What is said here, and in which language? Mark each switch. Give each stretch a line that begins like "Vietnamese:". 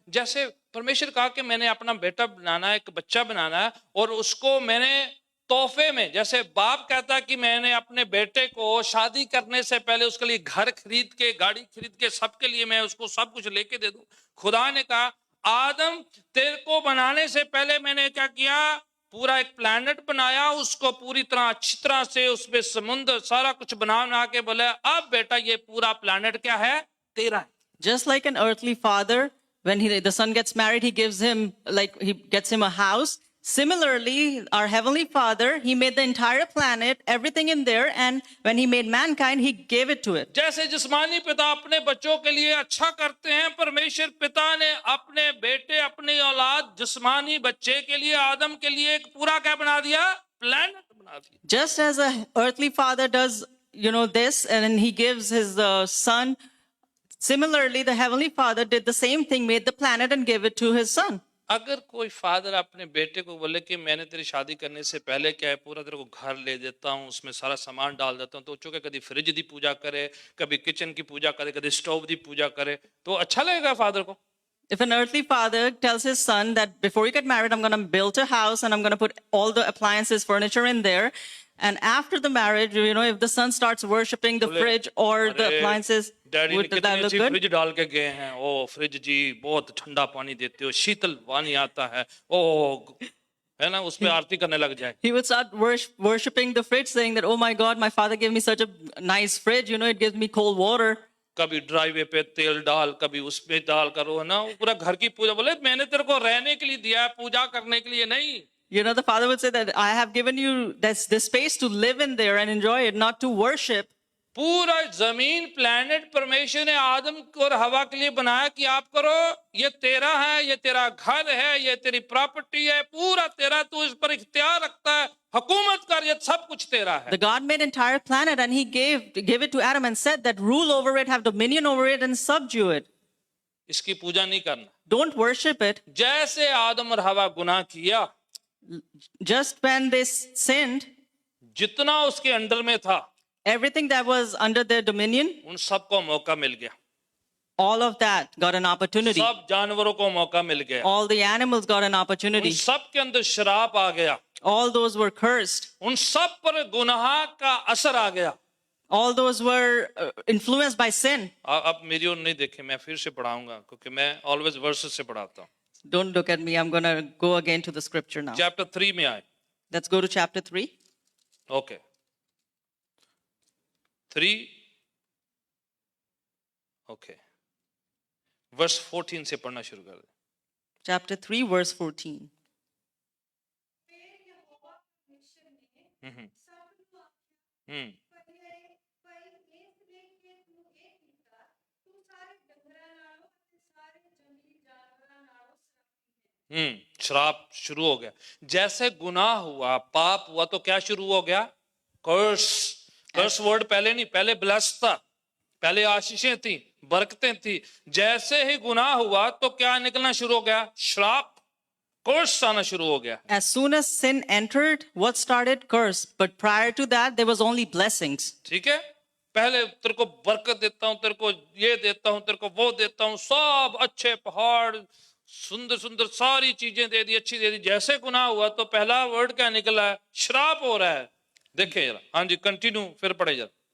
Hindi: जैसे परमेश्वर कहा कि मैंने अपना बेटा बनाना है, एक बच्चा बनाना है, और उसको मैंने तोहफे में, जैसे बाप कहता है कि मैंने अपने बेटे को शादी करने से पहले उसके लिए घर खरीद के, गाड़ी खरीद के, सबके लिए मैं उसको सब कुछ लेके दे दूं। खुदा ने कहा, आदम तेरे को बनाने से पहले मैंने क्या किया, पूरा एक प्लैनेट बनाया, उसको पूरी तरह अच्छी तरह से उसमें समुद्र सारा कुछ बना के बोले, अब बेटा ये पूरा प्लैनेट क्या है, तेरा है।
English: Just like an earthly father, when the son gets married, he gives him, like, he gets him a house. Similarly, our heavenly father, he made the entire planet, everything in there, and when he made mankind, he gave it to it.
Hindi: जैसे जिस्मानी पिता अपने बच्चों के लिए अच्छा करते हैं, परमेश्वर पिता ने अपने बेटे, अपनी औलाद, जिस्मानी बच्चे के लिए, आदम के लिए एक पूरा क्या बना दिया, प्लैनेट बना दिया।
English: Just as a earthly father does, this, and then he gives his son, similarly, the heavenly father did the same thing, made the planet and gave it to his son.
Hindi: अगर कोई father अपने बेटे को बोले कि मैंने तेरी शादी करने से पहले क्या है, पूरा तेरे को घर ले देता हूँ, उसमें सारा सामान डाल देता हूँ, तो चूंकि कभी फ्रिज की पूजा करे, कभी किचन की पूजा करे, कभी स्टोव की पूजा करे, तो अच्छा लगेगा फादर को?
English: If an earthly father tells his son that before you get married, I'm going to build a house and I'm going to put all the appliances, furniture in there. And after the marriage, if the son starts worshiping the fridge or the appliances,
Hindi: daddy ने
English: would that
Hindi: कितनी
English: look
Hindi: अच्छी
English: good?
Hindi: Fridge डाल के गए हैं, ओ fridge जी बहुत ठंडा पानी देते हो, शीतल पानी आता है, ओ है ना, उसमें आरती करने लग जाए।
English: He would start worshiping the fridge, saying that, oh my God, my father gave me such a nice fridge, it gives me cold water.
Hindi: कभी ड्राइवे पे तेल डाल, कभी उसमें डाल करो, है ना, वो पूरा घर की पूजा। बोले मैंने तेरे को रहने के लिए दिया है, पूजा करने के लिए नहीं।
English: The father would say that I have given you this space to live in there and enjoy it, not to worship.
Hindi: पूरा जमीन प्लेनेट परमेश्वर ने आदम और हवा के लिए बनाया कि आप करो, ये तेरा है, ये तेरा घर है, ये तेरी प्रॉपर्टी है, पूरा तेरा, तू इस पर इख्तियार रखता है, हुकूमत कर, ये सब कुछ तेरा है.
English: The God made entire planet and he gave it to Adam and said that rule over it, have dominion over it and subdue it.
Hindi: इसकी पूजा नहीं करना.
English: Don't worship it.
Hindi: जैसे आदम और हवा गुनाह किया,
English: Just when they sinned,
Hindi: जितना उसके अंडर में था
English: everything that was under their dominion,
Hindi: उन सबको मौका मिल गया.
English: all of that got an opportunity.
Hindi: सब जानवरों को मौका मिल गया.
English: All the animals got an
Hindi: उन
English: opportunity.
Hindi: सब के अंदर शराप आ गया.
English: All those were cursed.
Hindi: उन सब पर गुनाह का असर आ गया.
English: All those were influenced by sin.
Hindi: आप मेरी ओर नहीं देखें, मैं फिर से पढ़ाऊंगा क्योंकि मैं
English: always verses
Hindi: से पढ़ाता हूँ.
English: Don't look at me. I'm going to go again to the scripture now.
Hindi: Chapter 3 में आए.
English: Let's go to chapter 3.
Hindi: Okay 3 okay verse 14 से पढ़ना शुरू कर दे.
English: Chapter 3, verse 14.
Hindi: हम्म श्राप शुरू हो गया. जैसे गुनाह हुआ, पाप हुआ, तो क्या शुरू हो गया? कर्स. कर्स वर्ड पहले नहीं, पहले ब्लेस था, पहले आशीषें थी, बरकतें थी. जैसे ही गुनाह हुआ तो क्या निकलना शुरू हो गया? श्राप, कर्स आना शुरू हो गया.
English: As soon as sin entered, what started? Curse. But prior to that, there was only blessings.
Hindi: ठीक है, पहले तेरे को बरकत देता हूं, तेरे को ये देता हूं, तेरे को वो देता हूं, सब अच्छे पहाड़, सुंदर सुंदर सारी चीजें दे दी, अच्छी दे दी. जैसे गुनाह हुआ तो पहला वर्ड क्या निकला है? श्राप हो रहा है. देखें जरा. हाँ जी, कंटिन्यू, फिर पढ़े जरा.